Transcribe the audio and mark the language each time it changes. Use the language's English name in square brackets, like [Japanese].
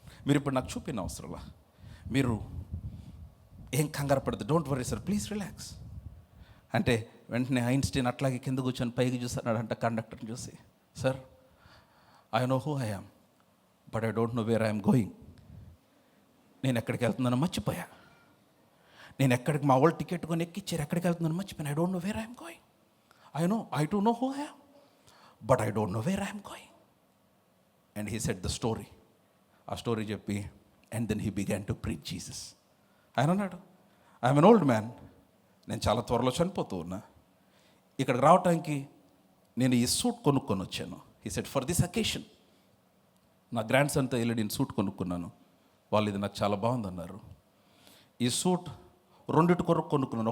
[Telugu] మీరు ఇప్పుడు నాకు చూపిన అవసరంలా, మీరు ఏం కంగారు పడద్దు, [English] don't worry sir, please relax [Telugu] అంటే వెంటనే ఐన్స్టీన్ అట్లాగే కింద కూర్చొని పైకి చూస్తున్నాడంట కండక్టర్ని చూసి, [English] Sir I know who I am but I don't know where I'm going. [Telugu] నేను ఎక్కడికి వెళ్తున్నానో మర్చిపోయా. నేను ఎక్కడికి మా వాళ్ళు టికెట్ కొని ఎక్కిచ్చారు, ఎక్కడికి వెళ్తున్నానో మర్చిపోయాను. [English] I don't know where I'm going. I do know who I am, but I don't know where I am going. And he said the story. [Telugu] ఆ స్టోరీ చెప్పి [English] and then he began to preach Jesus. [Telugu] ఆయన అన్నాడు, [English] I'm an old man, [Telugu] నేను చాలా త్వరలో చనిపోతూ ఉన్నా. ఇక్కడికి రావటానికి నేను ఈ సూట్ కొనుక్కొని వచ్చాను. [English] He said for this occasion. [Telugu] నా గ్రాండ్ సన్తో వెళ్ళి నేను సూట్ కొనుక్కున్నాను. వాళ్ళు ఇది నాకు చాలా బాగుందన్నారు. ఈ సూట్ రెండిటి కొరకు కొనుక్కున్నాను.